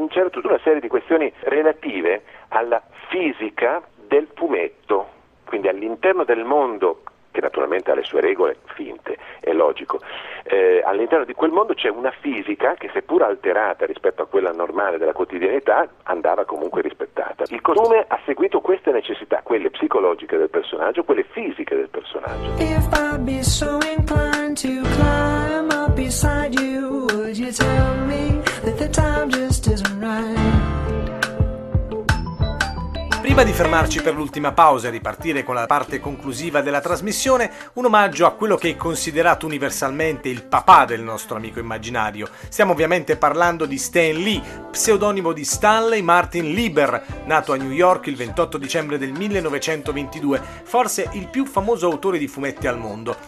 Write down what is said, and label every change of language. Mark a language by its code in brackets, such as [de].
[it] C'era tutta una serie di questioni relative alla fisica del fumetto, quindi all'interno del mondo, che naturalmente ha le sue regole finte, è logico. All'interno di quel mondo c'è una fisica che, seppur alterata rispetto a quella normale della quotidianità, andava comunque rispettata. Il costume ha seguito queste necessità, quelle psicologiche del personaggio, quelle fisiche del personaggio. [en] If I'd be so inclined to climb up beside you, would you tell me that the time just isn't right? [it] Prima di fermarci per l'ultima pausa e ripartire con la parte conclusiva della trasmissione, un omaggio a quello che è considerato universalmente il papà del nostro amico immaginario. Stiamo ovviamente parlando di Stan Lee, pseudonimo di Stanley Martin Lieber, nato a New York il 28 dicembre del 1922, forse il più famoso autore di fumetti al mondo.